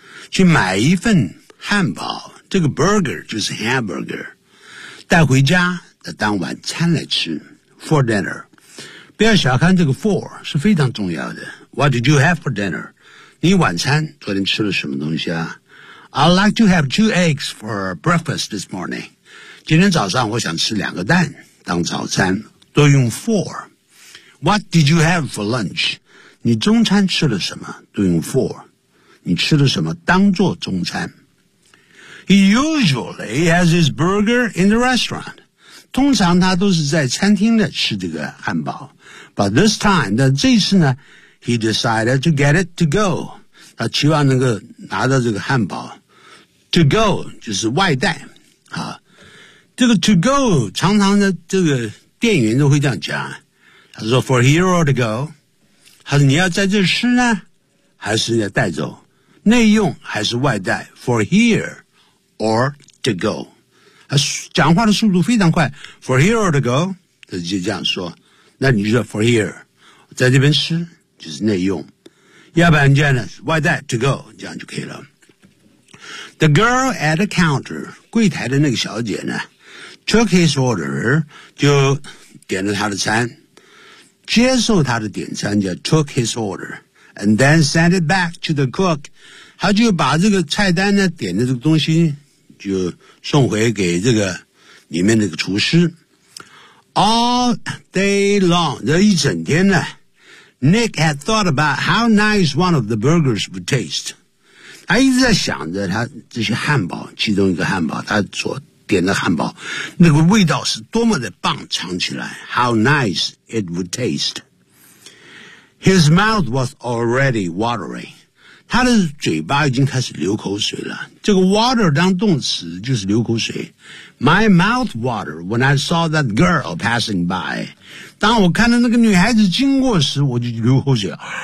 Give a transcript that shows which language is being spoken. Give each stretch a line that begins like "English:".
Chinese: 去买一份汉堡，这个 burger 就是 hamburger, 带回家当晚餐来吃
English: for dinner.
Chinese: 不要小看这个 for, 是非常重要的。
English: What did you have for dinner?
Chinese: 你晚餐昨天吃了什么东西啊?
English: I'd like to have 2 eggs for breakfast this morning.
Chinese: 今天早上我想吃两个蛋当早餐都用 for.
English: What did you have for lunch?
Chinese: 你中餐吃了什么都用 for. 你吃了什么当做中餐。
English: He usually has his burger in the restaurant.
Chinese: 通常他都是在餐厅的吃这个汉堡。
English: But this time,
Chinese: 那这次呢
English: He decided to get it to go.
Chinese: 他期望能够拿到这个汉堡。
English: To go,
Chinese: 就是外带。啊、这个
English: to go,
Chinese: 常常的这个店员都会这样讲。他说
English: for here or to go.
Chinese: 他说你要在这吃呢还是要带走内用还是外带
English: for here or to go.
Chinese: 他讲话的速度非常快
English: for here or to go,
Chinese: 他就这样说。那你就说
English: for here,
Chinese: 在这边吃。就是内用要不然这样呢外带
English: to go
Chinese: 这样就可以了
English: The girl at the counter
Chinese: 柜台的那个小姐呢
English: took his order,
Chinese: 就点了他的餐。接受他的点餐就
English: took his order, and then sent it back to the cook.
Chinese: 他就把这个菜单呢点的这个东西就送回给这个里面那个厨师。
English: All day long,
Chinese: 这一整天呢
English: Nick had thought about how nice one of the burgers would taste.
Chinese: 他一直在想着他这些汉堡，其中一个汉堡，他所点的汉堡，那个味道是多么的棒，尝起来
English: How nice it would taste. His mouth was already watery.
Chinese: 他的嘴巴已经开始流口水了。这个 water 当动词就是流口水。
English: My mouth water when I saw that girl passing by.
Chinese: 当我看到那个女孩子经过时，我就流口水。